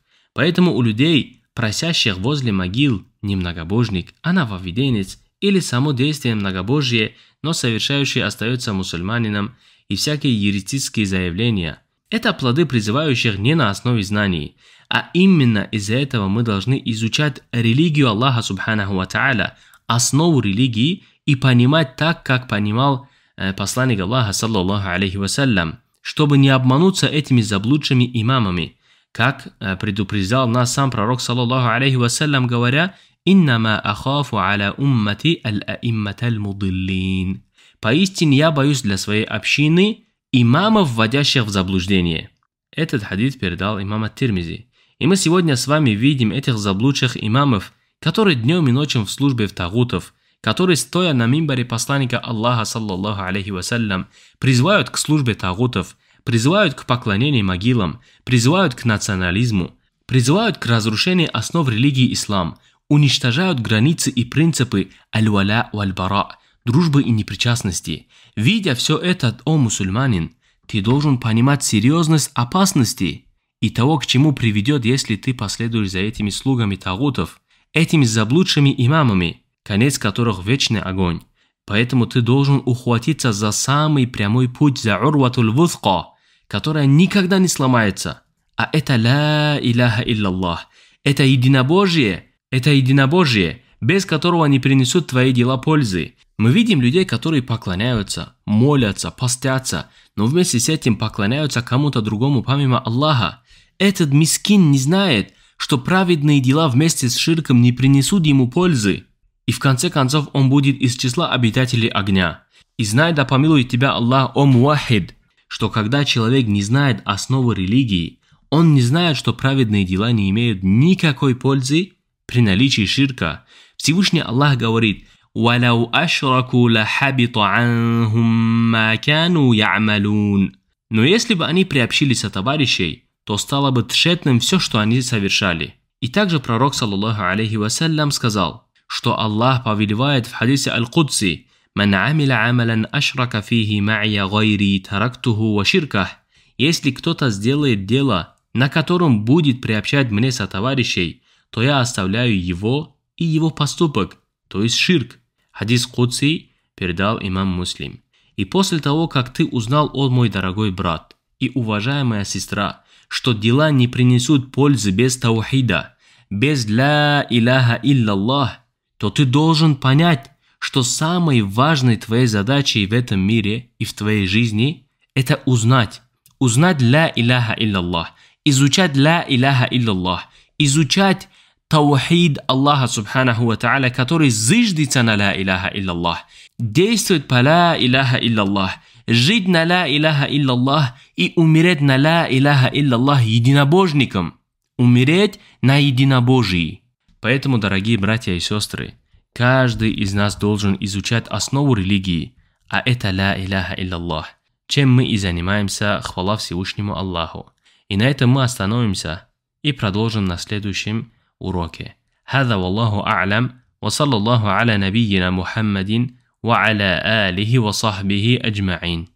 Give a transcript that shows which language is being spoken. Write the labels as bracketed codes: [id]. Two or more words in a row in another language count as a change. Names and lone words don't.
[ru] Поэтому у людей, просящих возле могил, не многобожник, а нововведенец или само действие многобожие, но совершающий остается мусульманином, и всякие еретические заявления – это плоды призывающих не на основе знаний, а именно из-за этого мы должны изучать религию Аллаха [ar] سبحانه وتعالى, [ru] основу религии, и понимать так, как понимал посланник Аллаха, [ar] صلى الله عليه وسلم, [ru] чтобы не обмануться этими заблудшими имамами, как предупреждал нас сам пророк, [ar] صلى الله عليه وسلم, говоря: «إنما أخاف على أمتي الأئمة المضلين». [ru] Поистине я боюсь для своей общины имамов, вводящих в заблуждение. Этот хадис передал имам ат-Тирмизи. И мы сегодня с вами видим этих заблудших имамов, которые днем и ночью в службе в тагутов, которые, стоя на мимбаре посланника Аллаха, [ar] صلى الله عليه وسلم, [ru] призывают к службе тагутов, призывают к поклонению могилам, призывают к национализму, призывают к разрушению основ религии ислам, уничтожают границы и принципы [ar] الولاء والبراء, [ru] дружбы и непричастности. Видя все это, о мусульманин, ты должен понимать серьезность опасности и того, к чему приведет, если ты последуешь за этими слугами тагутов, этими заблудшими имамами, конец которых вечный огонь. Поэтому ты должен ухватиться за самый прямой путь, за [ar] العروة الوثقى, [ru] которая никогда не сломается. А это [ar] لا إله إلا الله. [ru] Это единобожие, без которого не принесут твои дела пользы. Мы видим людей, которые поклоняются, молятся, постятся, но вместе с этим поклоняются кому-то другому помимо Аллаха. Этот мискин не знает, что праведные дела вместе с ширком не принесут ему пользы. И в конце концов он будет из числа обитателей огня. И знай, да помилует тебя Аллах, о муахид, что когда человек не знает основы религии, он не знает, что праведные дела не имеют никакой пользы при наличии ширка. Всевышний Аллах говорит: [ar] «ولو أشركوا لحبط عنهم ما كانوا يعملون». [ru] Но если бы они приобщили сотоварищей, то стало бы тщетным все, что они совершали. И также пророк, [ar] صلى الله عليه وسلم, [ru] сказал, что Аллах повелевает в хадисе Аль-Кудси: [ar] «من عمل عملا أشرك فيه معي غيري تركته وشركه». [ru] Если кто-то сделает дело, на котором будет приобщать мне сотоварищей, то я оставляю его и его поступок, то есть ширк. Хадис Кудси передал имам Муслим. И после того, как ты узнал, о мой дорогой брат и уважаемая сестра, что дела не принесут пользы без таухида, без [ar] لا إله إلا الله, [ru] то ты должен понять, что самой важной твоей задачей в этом мире и в твоей жизни – это узнать [ar] لا إله إلا الله, изучать لا إله إلا الله, [ru] изучать таухид Аллаха [ar] سبحانه وتعالى, [ru] который зиждется на [ar] لا إله إلا الله, [ru] действует по [ar] لا إله إلا الله, [ru] жить на [ar] لا إله إلا الله [ru] и умереть на [ar] لا إله إلا الله [ru] единобожником, умереть на единобожии. Поэтому, дорогие братья и сестры, каждый из нас должен изучать основу религии, а это [ar] لا إله إلا الله, [ru] чем мы и занимаемся, хвала Всевышнему Аллаху. И на этом мы остановимся и продолжим на следующем уроке. [ar] هذا والله أعلم وصلى الله على نبينا محمد وعلى آله وصحبه أجمعين.